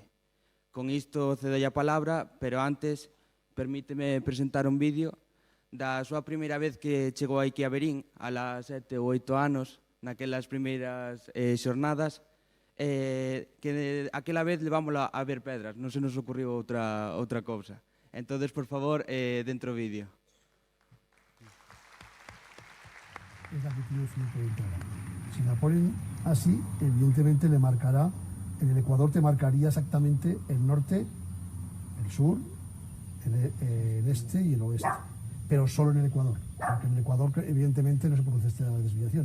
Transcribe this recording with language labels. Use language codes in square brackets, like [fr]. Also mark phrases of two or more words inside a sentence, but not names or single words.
[gl] Con isto cedo a palabra, pero antes permíteme presentar un vídeo da súa primeira vez que chegou aquí a Verín, [es] a las [gl] 7 ou 8 anos, naquelas primeiras xornadas, que aquela vez levámola a ver pedras, non se nos ocurriu outra cousa. Entón, por favor, dentro o vídeo. [es] Es la que tiene 120 grados. Si la ponen así, evidentemente le marcará, en el Ecuador te marcaría exactamente el norte, el sur, el este y el oeste, pero solo en el Ecuador, porque en el Ecuador evidentemente no se produce esta desviación.